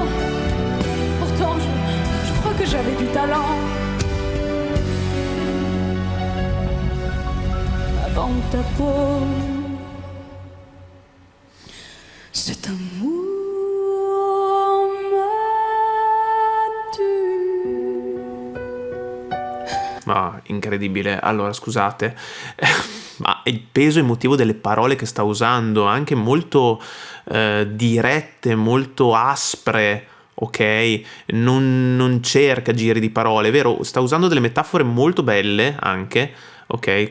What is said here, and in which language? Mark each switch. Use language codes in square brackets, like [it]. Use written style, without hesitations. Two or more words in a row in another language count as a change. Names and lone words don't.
[fr] Pourtant je crois que j'avais du talent avant ta peau. Cet amour m'a tué. [it] Ma incredibile. Allora, scusate, ma il peso emotivo delle parole che sta usando, anche molto dirette, molto aspre, ok? Non cerca giri di parole, è vero? Sta usando delle metafore molto belle anche, ok?